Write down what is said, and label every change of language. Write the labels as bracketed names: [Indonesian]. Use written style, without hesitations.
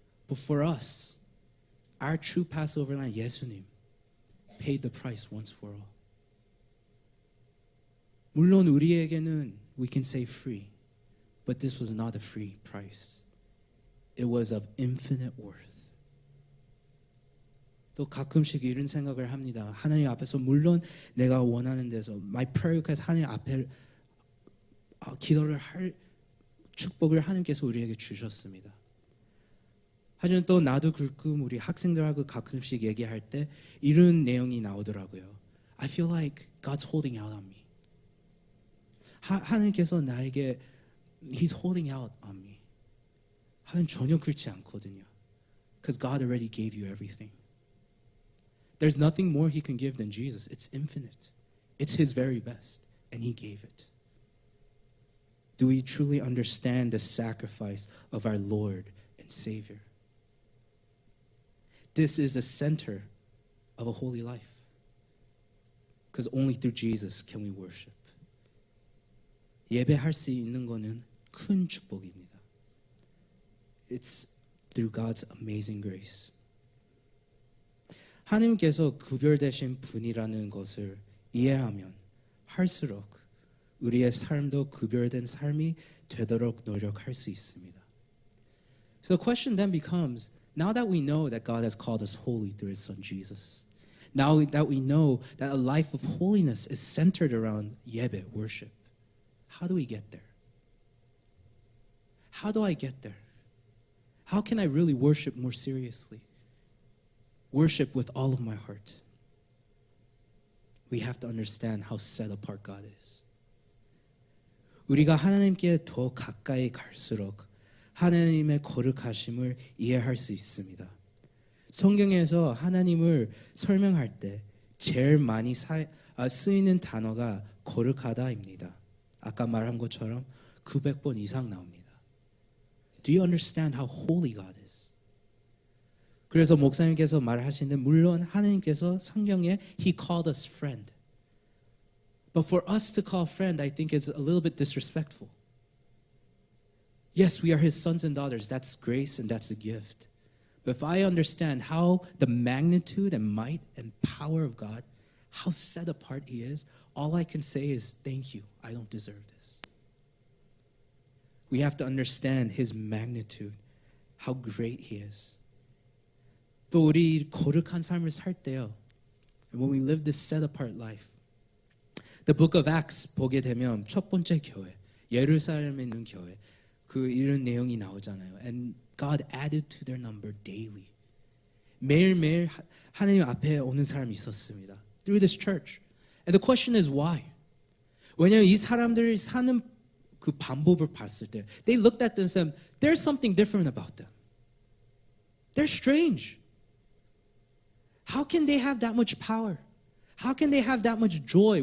[English] But for us, our true Passover lamb, 예수님, paid the price once for all. [Korean] 물론 우리에게는 [English] we can say free, but this was not a free price. It was of infinite worth. [Korean] 또 가끔씩 이런 생각을 합니다. 하나님 앞에서 물론 내가 원하는 데서 [English] my prayer request [Korean] 하나님 앞에 기도를 할 축복을 하나님께서 우리에게 주셨습니다. 하지만 또 나도 가끔 우리 학생들하고 가끔씩 얘기할 때 이런 내용이 나오더라고요. [English] I feel like God's holding out on me. [Korean] 하나님께서 나에게 [English] He's holding out on me. [Korean] 하나님 전혀 그렇지 않거든요. [English] Because God already gave you everything. There's nothing more He can give than Jesus. It's infinite. It's His very best, and He gave it. Do we truly understand the sacrifice of our Lord and Savior? This is the center of a holy life. Because only through Jesus can we worship. [Korean] 예배할 수 있는 거는 큰 축복입니다. [English] It's through God's amazing grace. [Korean] 하나님께서 구별되신 분이라는 것을 이해하면 할수록 우리의 삶도 구별된 삶이 되도록 노력할 수 있습니다. [English] So the question then becomes, now that we know that God has called us holy through His Son Jesus, now that we know that a life of holiness is centered around 예배, worship, how do we get there? How do I get there? How can I really worship more seriously? Worship with all of my heart. we have to understand how set apart God is. [Korean] 우리가 하나님께 더 가까이 갈수록 하나님의 거룩하심을 이해할 수 있습니다. 성경에서 하나님을 설명할 때 제일 많이 쓰이는 단어가 거룩하다입니다. 아까 말한 것처럼 900번 이상 나옵니다. [English] Do you understand how holy God is? [Korean] 그래서 목사님께서 말하시는데 물론 하나님께서 성경에 [English] He called us friend. But for us to call friend, I think is a little bit disrespectful. Yes, we are His sons and daughters. That's grace and that's a gift. But if I understand how the magnitude and might and power of God, how set apart He is, all I can say is thank you. I don't deserve this. We have to understand His magnitude, how great He is. [Korean] 또 우리 거룩한 삶을 살 때요. [English] When we live this set apart life, the book of Acts [Korean] 보게 되면 첫 번째 교회, 예루살렘에 있는 교회, 그 이런 내용이 나오잖아요. [English] And God added to their number daily. [Korean] 매일매일 하나님 앞에 오는 사람이 있었습니다. [English] Through this church. And the question is why? [Korean] 왜냐하면 이 사람들이 사는 그 방법을 봤을 때 [English] they looked at themselves, there's something different about them. They're strange. How can they have that much power? How can they have that much joy?